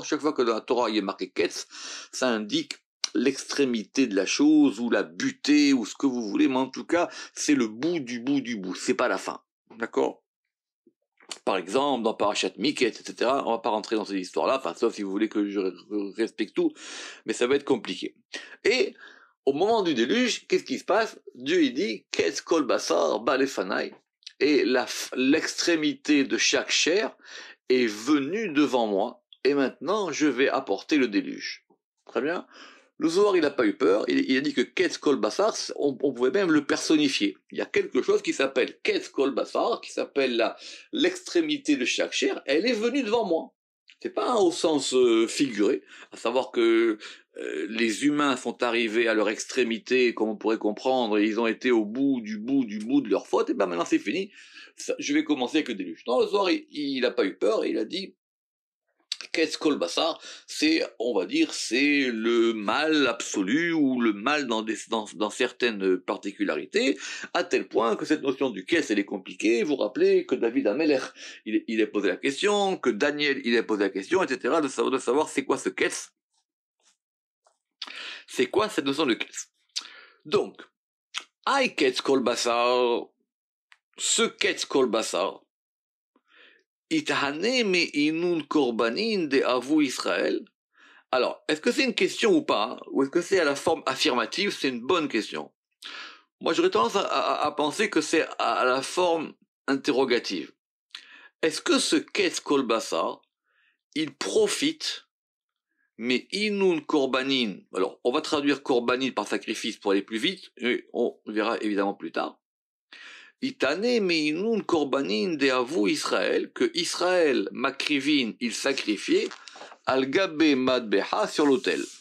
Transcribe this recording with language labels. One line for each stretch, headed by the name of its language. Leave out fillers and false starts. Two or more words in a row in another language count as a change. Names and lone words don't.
French: Chaque fois que dans la Torah il y a marqué Ketz, ça indique l'extrémité de la chose, ou la butée, ou ce que vous voulez, mais en tout cas, c'est le bout du bout du bout, c'est pas la fin. D'accord? Par exemple, dans Parashat Miket, etc., on va pas rentrer dans ces histoires-là, enfin, sauf si vous voulez que je respecte tout, mais ça va être compliqué. Et, au moment du déluge, qu'est-ce qui se passe? Dieu, il dit,
Hebrew: קץ כל בשר בא לפני,
French: et l'extrémité de chaque chair est venue devant moi, et maintenant, je vais apporter le déluge. Très bien? Le Zohar, il n'a pas eu peur, il a dit que
Hebrew: קץ כל בשר,
French: on pouvait même le personnifier. Il y a quelque chose qui s'appelle
Hebrew: קץ כל בשר,
French: qui s'appelle l'extrémité de chaque chair, elle est venue devant moi. C'est pas au sens figuré, à savoir que les humains sont arrivés à leur extrémité, comme on pourrait comprendre, et ils ont été au bout de leur faute, et ben maintenant c'est fini, je vais commencer avec le déluge. Non, le Zohar, il n'a pas eu peur, et il a dit,
Hebrew: קץ כל בשר,
French: c'est, on va dire, c'est le mal absolu ou le mal dans certaines particularités, à tel point que cette notion du ketz, elle est compliquée. Vous rappelez que David Amelech, il a posé la question, que Daniel, il a posé la question, etc., de savoir c'est quoi ce ketz. C'est quoi cette notion de ketz?
Aramaic: Donc, אי קץ כל בשר, ce קץ כל בשר אתהני מאינון קורבנין דהוו ישראל.
French: Alors, est-ce que c'est une question ou pas, ou est-ce que c'est à la forme affirmative? C'est une bonne question. Moi, j'aurais tendance à penser que c'est à la forme interrogative. Est-ce que ce
Hebrew: קץ כל בשר,
French: il profite, mais
Aramaic: אינון קורבנין,
French: alors on va traduire korbanin par sacrifice pour aller plus vite, et on verra évidemment plus tard.
Aramaic: אתהני מאינון קורבנין דהוו ישראל, que Israël, makrivin,
French: il sacrifiait,
Aramaic: על גבי מדבחא,
French: sur l'autel.